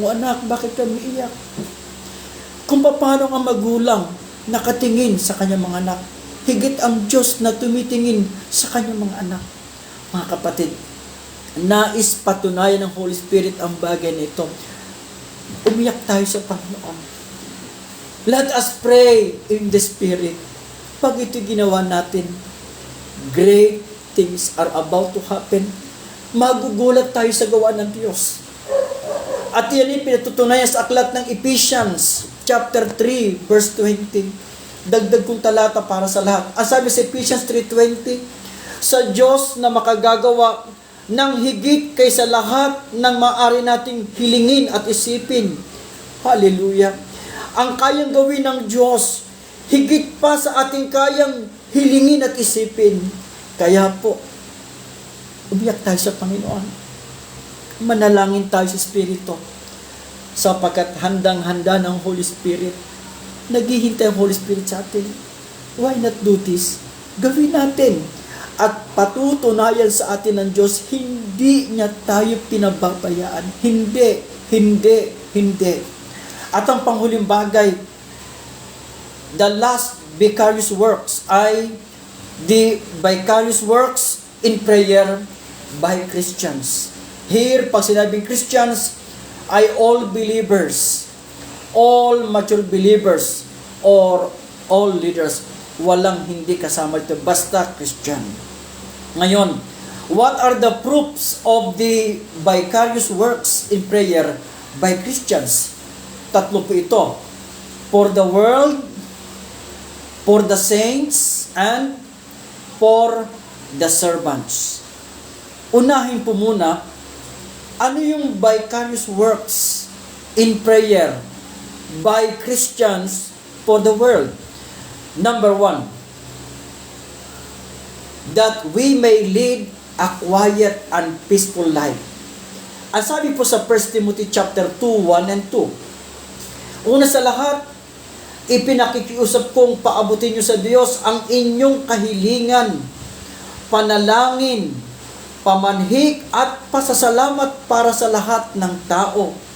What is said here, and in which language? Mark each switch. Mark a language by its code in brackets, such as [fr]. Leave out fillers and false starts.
[tl] O anak, bakit ka umiiyak? Kung paano ang magulang nakatingin sa kanyang mga anak, higit ang Diyos na tumitingin sa kanyang mga anak. Mga kapatid, nais patunayan ng Holy Spirit ang bagay nito. Umiyak tayo sa Panginoon. [en] Let us pray in the Spirit. [tl] Pag ito ginawa natin, [en] great things are about to happen. [tl] Magugulat tayo sa gawa ng Diyos. At yan ay pinatutunayan sa aklat ng Ephesians chapter 3 verse 20. Dagdag kong talata para sa lahat. Ang sabi sa Ephesians 3:20, sa Diyos na makagagawa ng higit kaysa lahat ng maaari nating hilingin at isipin. Hallelujah. Ang kayang gawin ng Diyos, higit pa sa ating kayang hilingin at isipin. Kaya po, umiyak tayo sa Panginoon. Manalangin tayo sa Espiritu. Sapagkat handang-handa ng Holy Spirit. Naghihintay ang Holy Spirit sa atin. [en] Why not do this? [tl] Gawin natin. At patutunayan sa atin ng Diyos, hindi niya tayo pinababayaan. Hindi, hindi, hindi. At ang panghuling bagay, [en] the last vicarious works ay the vicarious works in prayer by Christians. Here, [tl] pag sinabing [en] Christians, ay all believers, all mature believers, or all leaders. [tl] Walang hindi kasama ito, basta Christian. Ngayon, [en] what are the proofs of the vicarious works in prayer by Christians? [tl] Tatlo po ito. [en] For the world, for the saints, and for the servants. [tl] Unahin po muna, ano yung [en] vicarious works in prayer by Christians for the world? Number 1, that we may lead a quiet and peaceful life. [tl] Ang sabi po sa 1 Timothy chapter 2, 1 and 2, una sa lahat, ipinakikiusap kong paabutin nyo sa Diyos ang inyong kahilingan, panalangin, pamanhik at pasasalamat para sa lahat ng tao.